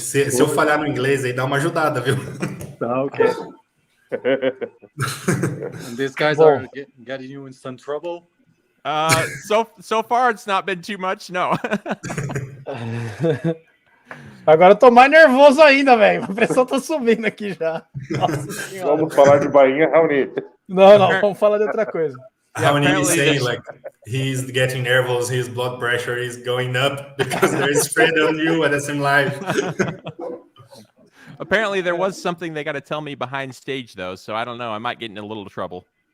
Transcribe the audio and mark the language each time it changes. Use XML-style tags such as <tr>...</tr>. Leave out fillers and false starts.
<pt>Se eu falhar no inglês aí, dá uma ajudada, viu?</pt> <en>Okay. And these guys are getting you in some trouble? So far it's not been too much, no.</en> <pt>Agora eu tô mais nervoso ainda, velho. A pressão tá subindo aqui já. Nossa senhora. Vamos falar de bainha, Raoni. Não, vamos falar de outra coisa.</pt> <en>Raoni is saying like he's getting nervous, his blood pressure is going up because there's spread on you at the same live. Apparently there was something they got to tell me behind stage though, so I don't know. I might get in a little trouble.</en>